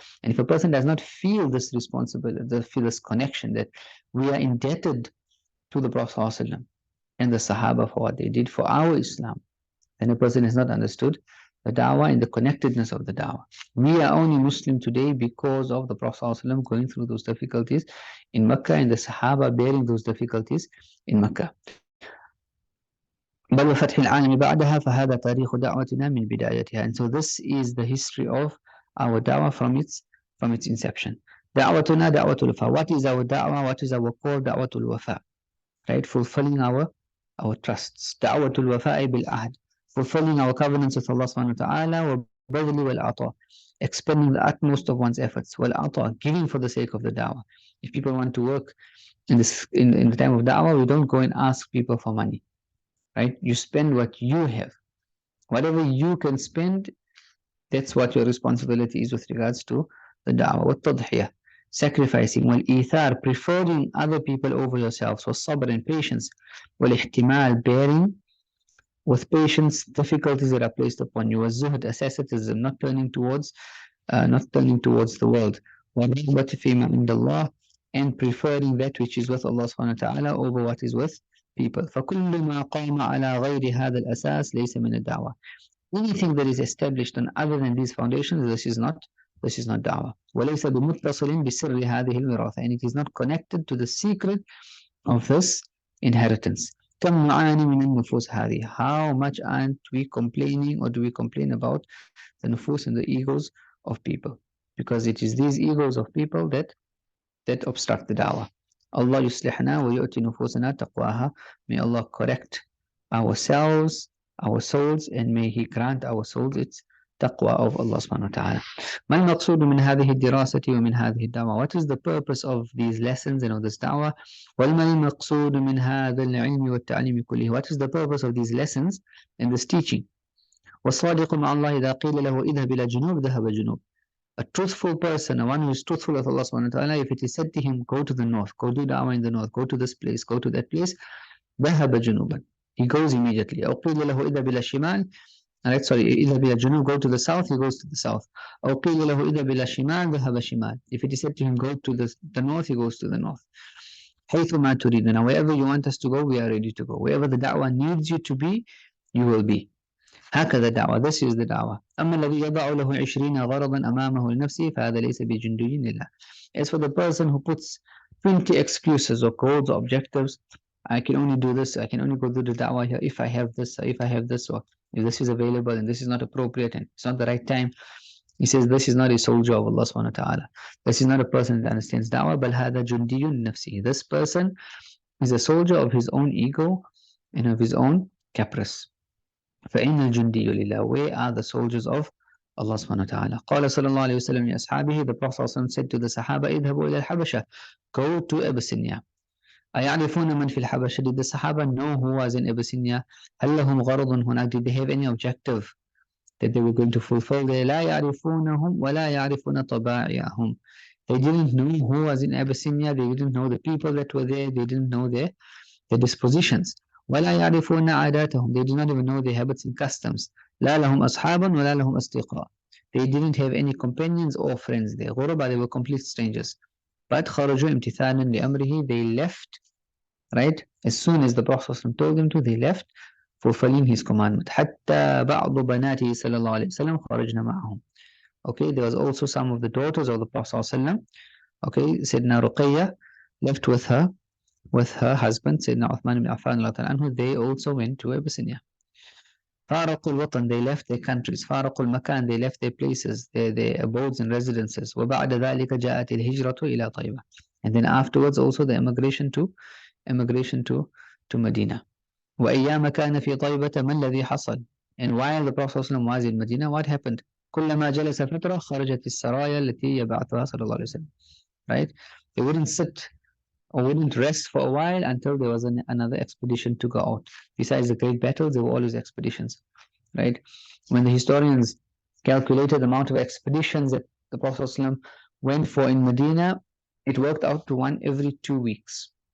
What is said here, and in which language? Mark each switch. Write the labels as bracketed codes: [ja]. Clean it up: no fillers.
[en] And if a person does not feel this responsibility, feel this connection that we are indebted to the Prophet ﷺ and the Sahaba for what they did for our Islam, then a person has not understood the da'wah and the connectedness of the da'wah. We are only Muslim today because of the Prophet ﷺ going through those difficulties in Mecca and the Sahaba bearing those difficulties in Mecca. [ar] بل وفتح العالم بعدها فهذا تاريخ دعوتنا من بدايتها. [en] And so this is the history of our da'wah from its inception. [ar] دعوتنا دعوة الوفاء. [en] What is our da'wah? What is our core? [ar] دعوة الوفاء, [en] right? Fulfilling our trusts. [ar] دعوة الوفاء بالعهد. [en] Fulfilling our covenants with Allah subhanahu wa ta'ala. [ar] وبذل والعطاء. [en] Expending the utmost of one's efforts. [ar] والعطاء. [en] Giving for the sake of the da'wah. If people want to work in the time of da'wah, we don't go and ask people for money, right? You spend what you have. Whatever you can spend, that's what your responsibility is with regards to the da'wah. [ar] والتضحية, [en] sacrificing. [ar] والإيثار, [en] preferring other people over yourselves. [ar] والصبر, [en] and patience. [ar] والاحتمال, [en] bearing with patience difficulties that are placed upon you. [ar] والزهد, [en] asceticism, not turning towards the world. [ar] والرغبة فيما عند الله, [en] and preferring that which is with Allah subhanahu wa ta'ala over what is with people. [ar] فكل ما قام على غير هذا الأساس ليس من الدعوة. [en] Anything that is established on other than these foundations, this is not da'wah. [ar] وليس بمتصل بسر هذه الوراثة, [en] and it is not connected to the secret of this inheritance. [ar] كم نعاني من النفوس هذه. [en] How much aren't we complaining, or do we complain about the nufus and the egos of people? Because it is these egos of people that obstruct the da'wah. [ar] Allah yuslihna wa yu'ti nufusana taqwaha. [en] May Allah correct ourselves, our souls, and may He grant our souls its taqwa of Allah subhanahu wa ta'ala. [ar] ما المقصود من هذه الدراسة ومن هذه الدعوة? [en] What is the purpose of these lessons and of this da'wah? [ar] وما المقصود من هذا العلم والتعليم كله? [en] What is the purpose of these lessons and this teaching? [ar] والصادق مع الله إذا قيل له اذهب إلى جنوب ذهب جنوب. [en] A truthful person, one who is truthful with Allah subhanahu wa ta'ala, if it is said to him, go to the north, go do da'wah in the north, go to this place, go to that place, [ar] ذهب جنوبا, [en] he goes immediately. [ar] أو قيل له اذهب إلى الشمال, [en] right, sorry, [ar] اذهب إلى الجنوب, [en] go to the south, he goes to the south. [ar] أو قيل له اذهب إلى الشمال ذهب شمال. [en] If it is said to him, go to the north, he goes to the north. [ar] حيث ما تريدنا, [en] wherever you want us to go, we are ready to go. Wherever the da'wah needs you to be, you will be. [ar] هكذا الدعوة. [en] This is the da'wah. [ar] أما الذي يضع له 20 غرضا أمامه لنفسه فهذا ليس بجندي لله. [en] As for the person who puts 20 excuses or goals or objectives, I can only do this, I can only go do the da'wah here if I have this, or if I have this, or if this is available and this is not appropriate and it's not the right time. He says this is not a soldier of Allah subhanahu wa ta'ala. This is not a person that understands da'wah, [ar] بل هذا جندي نفسه. [en] This person is a soldier of his own ego and of his own caprice. [ar] فإن الجندي لله. [en] Where are the soldiers of Allah subhanahu wa ta'ala? [ar] قال صلى الله عليه وسلم لأصحابه, [en] the Prophet said to the Sahaba, [ar] اذهبوا إلى الحبشة, [en] go to Abyssinia. [ar] أيعرفون من في الحبشة? [en] Did the Sahaba know who was in Abyssinia? [ar] هل لهم غرض هناك? [en] Did they have any objective that they were going to fulfill there? [ar] لا يعرفونهم ولا يعرفون طبائعهم. [en] They didn't know who was in Abyssinia, they didn't know the people that were there, they didn't know their dispositions. [ar] ولا يعرفون عاداتهم. [en] They did not even know their habits and customs. [ar] لا لهم أصحاب ولا لهم أصدقاء. [en] They didn't have any companions or friends there. [ar] غرباء, [en] they were complete strangers. But [ar] خرجوا امتثالا لأمره, [en] they left, right? As soon as the Prophet told them to, they left, fulfilling his commandment. [ar] حتى بعض بناته صلى الله عليه وسلم خرجنا معهم. [en] Okay, there was also some of the daughters of the Prophet [ar] صلى الله عليه وسلم. [en] Okay, Sayyidina Ruqayya left with her husband, Sayyidina Uthman ibn Affan, they also went to Abyssinia. [ar] فارقوا الوطن, [en] they left their countries. [ar] فارقوا المكان, [en] they left their places, their abodes and residences. [ar] وبعد ذلك جاءت الهجرة إلى طيبة. [en] And then afterwards also the immigration to Medina. [ar] وأيام كان في طيبة ما الذي حصل? [en] And while the Prophet was in Medina, what happened? [ar] كلما جلس فترة خرجت السرايا التي يبعثها صلى الله عليه وسلم. [en] Right? They wouldn't sit or wouldn't rest for a while until there was another expedition to go out. Besides the great battles, there were always expeditions, right? When the historians calculated the amount of expeditions that the Prophet ﷺ went for in Medina, it worked out to one every 2 weeks.